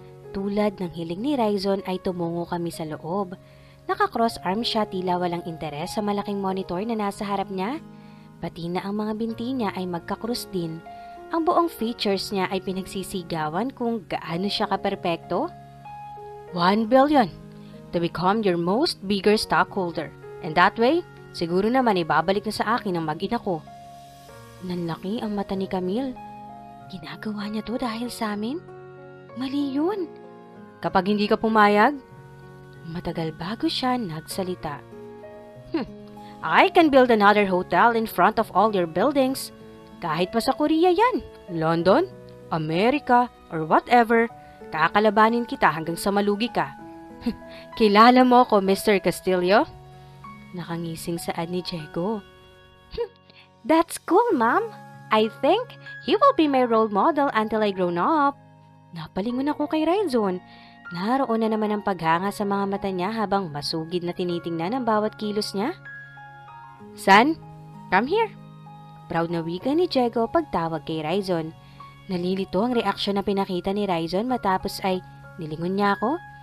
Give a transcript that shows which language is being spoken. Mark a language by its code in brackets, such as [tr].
[tl] Tulad ng hiling ni Raizon ay tumungo kami sa loob. Naka-cross arm siya, tila walang interes sa malaking monitor na nasa harap niya. Pati na ang mga binti niya ay magka-cross din. Ang buong features niya ay pinagsisigawan kung gaano siya kaperpekto. [en] 1 billion to become your most bigger stockholder. And that way, [tl] siguro naman ibabalik na sa akin ang mag-ina ko. Nanlaki ang mata ni Camille. Ginagawa niya to dahil sa amin? Mali yun. Kapag hindi ka pumayag, matagal bago siya nagsalita. [en] I can build another hotel in front of all your buildings. [tl] Kahit pa sa Korea yan, London, Amerika, [en] or whatever, [tl] kakalabanin kita hanggang sa malugi ka. Kilala mo ako, Mr. Castillo? Nakangising saad ni Diego. [en] That's cool, Ma'am. I think he will be my role model until I grown up. [tl] Napalingon ako kay Raizon. Naroon na naman ang paghanga sa mga mata niya habang masugid na tinitingnan ang bawat kilos niya. [en] Son, come here. [tl] Proud na wika ni Diego pagtawag kay Raizon. Nalilito ang reaksyon na pinakita ni Raizon matapos ay nilingon niya ako.